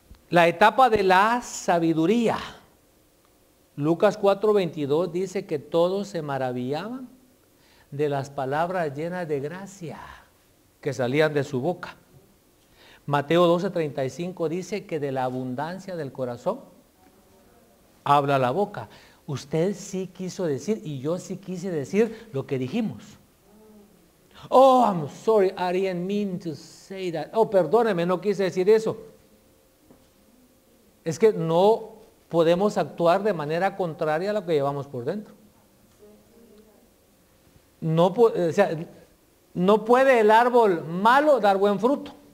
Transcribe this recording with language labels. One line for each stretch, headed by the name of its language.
Spanish: La etapa de la sabiduría. Lucas 4:22 dice que todos se maravillaban de las palabras llenas de gracia que salían de su boca. Mateo 12:35 dice que de la abundancia del corazón habla la boca. Usted sí quiso decir y yo sí quise decir lo que dijimos.
English: Oh, I'm sorry, I didn't mean to say that.
Spanish: Oh, perdóneme, no quise decir eso. Es que no podemos actuar de manera contraria a lo que llevamos por dentro. No, o sea, no puede el árbol malo dar buen fruto.